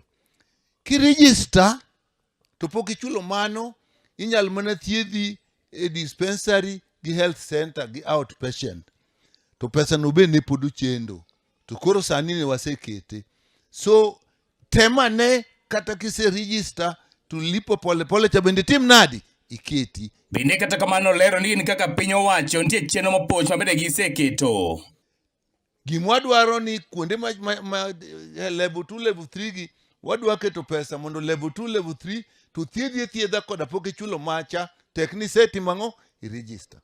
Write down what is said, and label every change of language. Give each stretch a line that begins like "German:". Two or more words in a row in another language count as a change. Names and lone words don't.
Luo (Kenya and Tanzania): Ki register to pok ichulo mano inyal mana thiedhi e dispensary gi
English: health center
Luo (Kenya and Tanzania): gi outpatient. To pesa no be ne podu chendo. To koro sani ne wasekete. So tema ne kata kise register to lipo pole pole cha bende tim nadi iketi. Bende kata kamano lero ni kaka piny owacho nitie chenro mapoch mabende giseketo. Gimwadwaro ni kuonde ma level 2 level 3 gi wadwa keto pesa mondo level 2 level 3 to thiedha koda pok ichulo macha tekni seti mang'o i register.